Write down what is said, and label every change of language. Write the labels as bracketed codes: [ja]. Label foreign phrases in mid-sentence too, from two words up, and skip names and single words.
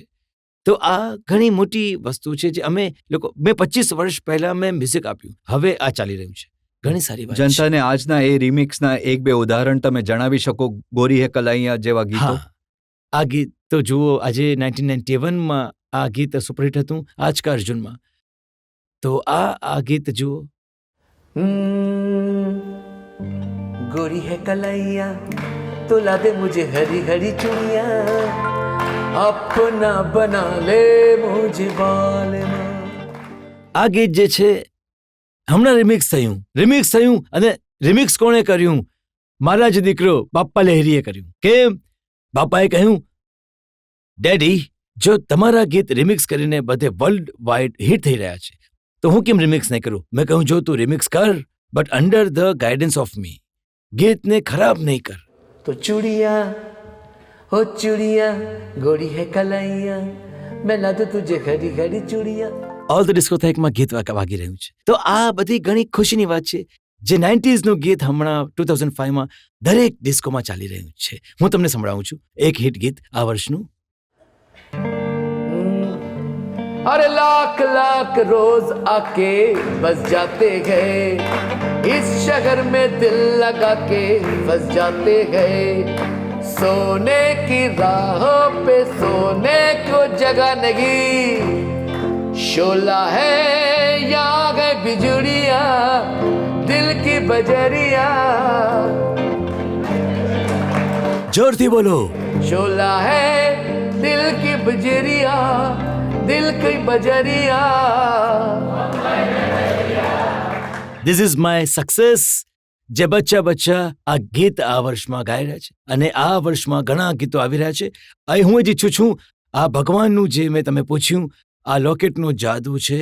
[gu] તો આ ઘણી મોટી વસ્તુ છે જે મેં 25 વર્ષ પહેલા મેં મ્યુઝિક આપ્યું, હવે આ ચાલી રહ્યું છે. ઘણી સારી વાત છે. જનતાને આજના એ રિમિક્સના 1-2 ઉદાહરણ તમે જણાવી શકો? ગોરી હે કલાઈયા જેવા ગીતો. આ ગીત તો જુઓ, આજે 1991માં આ ગીત સુપરહિટ હતું, આજ કા અર્જુનમાં. તો આ ગીત જુઓ. [hi] गोरी है कलैया तो ला दे मुझे हरी हरी चुड़िया, अपना बना ले मुझे बाल में. [gu] આ ગીત જે છે હમણાં રિમિક્સ થયું, અને રિમિક્સ કોણે કર્યું? મારા જ દીકરો બાપ્પા લહેરીએ કર્યું. કેમ? બાપાએ કહ્યું, ડેડી, જો તમારા ગીત રિમિક્સ કરીને બધે [en] world wide [gu] હિટ થઈ રહ્યા છે, તો હું કેમ રિમિક્સ નહીં કરું? મેં કહ્યું, જો તું રિમિક્સ કર, [en] but under the guidance of me. [gu] ગીતને ખરાબ નહીં કર. [hi] तो चूड़िया हो चूड़िया गोरी है कलैया मैं ला दूं तुझे घड़ी घड़ी चूड़िया. [en] all the discotheque [gu] ગીત વાગી રહ્યું છે. તો આ બધી ઘણી ખુશીની વાત છે જે 90s નું ગીત હમણાં 2005માં દરેક ડિસ્કોમાં ચાલી રહ્યું છે. હું તમને સંભળાવું છું એક હિટ ગીત આ વર્ષનું. [hi] अरे लाख लाख रोज आके बस जाते गए इस शहर में दिल लगा के बस जाते गए सोने की राहों पे सोने को जगह नहीं शोला है यहाँ गए बिजुड़िया दिल की बजरिया [gu] જોરથી બોલો. [hi] शोला है दिल की बजरिया दिल की बजरिया. [en] This is my success. [gu] જે બચ્ચા બચ્ચા આ ગીત આ વર્ષમાં ગાઈ રહ્યા છે અને આ વર્ષમાં ઘણા ગીતો આવી રહ્યા છે. અહીં હું જ ઈચ્છું છું આ ભગવાનનું જે મેં તમે પૂછ્યું આ લોકેટનું જાદુ છે.